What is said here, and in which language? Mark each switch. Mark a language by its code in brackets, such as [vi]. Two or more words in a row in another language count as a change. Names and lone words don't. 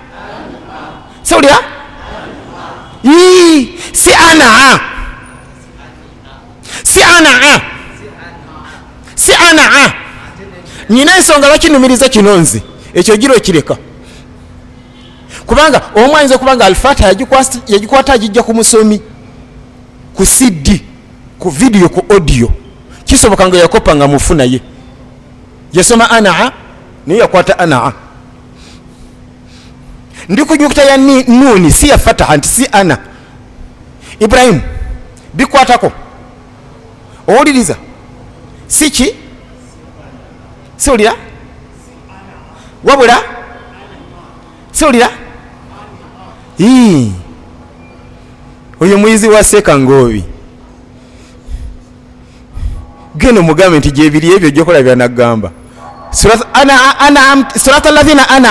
[lg] si an'a nyina ensonga lwakinumiriza kino nze ekyo giro kireka kubanga omu ayinza okubanga alfatiha yagikwata agijja ku musomi ku CD ku video ku audio kisoboka nga yakopa nga mufuna ye yasoma an'a naye yakwata an'a ndi ku nyukuta ya nuni si ya fataha nti si ana Ibrahim bikwatako owuliriza siki siwulira wabula siwulira oyo muyizi wa Sekangobi geno mugambe nti gyebiri ebyo gyokola byanagamba [ar] سورة الذين